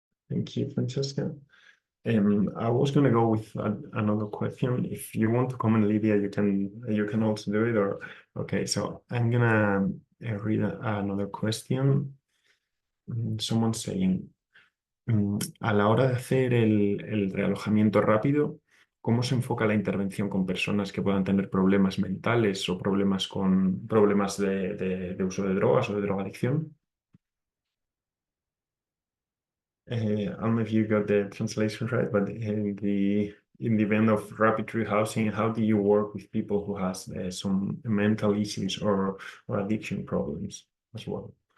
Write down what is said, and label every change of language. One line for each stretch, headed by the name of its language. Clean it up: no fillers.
English: Thank you, Francesca. I was going to go with another question. If you want to comment, Lydia, you can also do it. Or okay, so I'm gonna read another question. Someone's saying,
Spanish: a la hora de hacer el realojamiento rápido, ¿cómo se enfoca la intervención con personas que puedan tener problemas mentales o problemas de uso de drogas o de drogadicción?
English: I don't know if you got the translation right, but in the event of rapid rehousing, how do you work with people who has some mental issues or addiction problems as well?